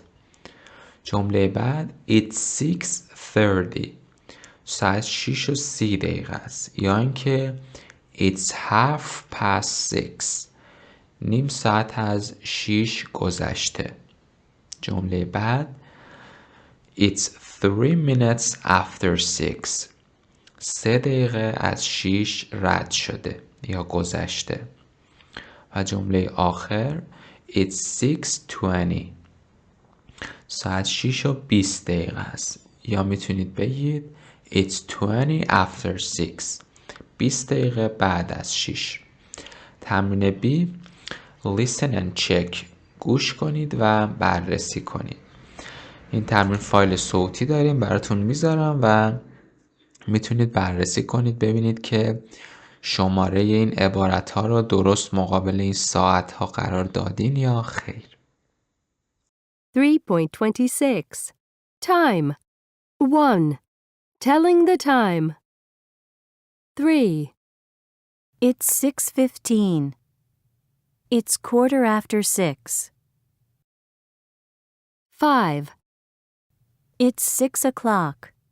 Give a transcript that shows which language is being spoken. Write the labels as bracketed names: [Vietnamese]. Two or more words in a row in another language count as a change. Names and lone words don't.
[Persian] جمله بعد [English] It's 6:30، [Persian] ساعت 6:30 است، یا اینکه [English] It's 6:30، [Persian] نیم ساعت از 6 گذشته. جمله بعد [English] It's 3 minutes after 6، [Persian] 3 دقیقه از 6 رد شده یا گذشته. و جمله آخر [English] It's 6:20، [Persian] ساعت 6:20 است، یا میتونید بگید [English] It's 20 after 6، [Persian] 20 دقیقه بعد از 6. [English] تمرین B Listen and check، [Persian] گوش کنید و بررسی کنید. این تمرین فایل صوتی داریم براتون میذارم و میتونید بررسی کنید ببینید که شماره این عبارت ها رو درست مقابل این ساعت ها قرار دادین یا خیر. [English] 3.26 Time 1. Telling the time. 3. It's 6:15. It's 6:15. 5. It's 6 o'clock.